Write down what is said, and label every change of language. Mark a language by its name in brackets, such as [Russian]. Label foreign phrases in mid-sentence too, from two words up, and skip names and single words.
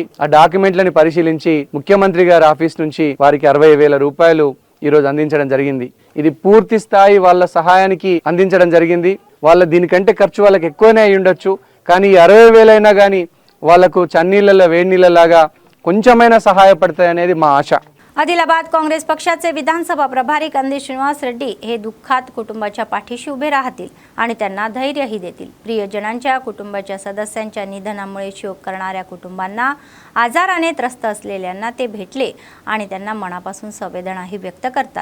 [Telugu] ఆ డాక్యుమెంట్లని పరిశీలించి ముఖ్యమంత్రి గారి ఆఫీస్ నుంచి వారికి 60,000 రూపాయలు ఈరోజు అందించడం జరిగింది. ఇది పూర్తి స్థాయి వాళ్ళ సహాయానికి అందించడం జరిగింది. వాళ్ళ దీనికంటే ఖర్చు వాళ్ళకి ఎక్కువనే అయి ఉండొచ్చు, కానీ ఈ 60,000 అయినా కానీ వాళ్ళకు చన్నీళ్ళ వేడినీళ్ళలాగా కొంచెమైనా सहायपडताय అనేది మా ఆశ. [Marathi] आदिलाबाद काँग्रेस पक्षाचे विधानसभा प्रभारी कंदी श्रीनिवास रेड्डी हे दुःखात कुटुंबाच्या पाठीशी उभे राहतील आणि त्यांना धैर्यही देतील. प्रियजनांच्या कुटुंबाच्या सदस्यांच्या निधनामुळे शोक करणाऱ्या कुटुंबांना, आजाराने त्रस्त असलेल्यांना ते भेटले आणि त्यांना मनापासून संवेदनाही व्यक्त करतात.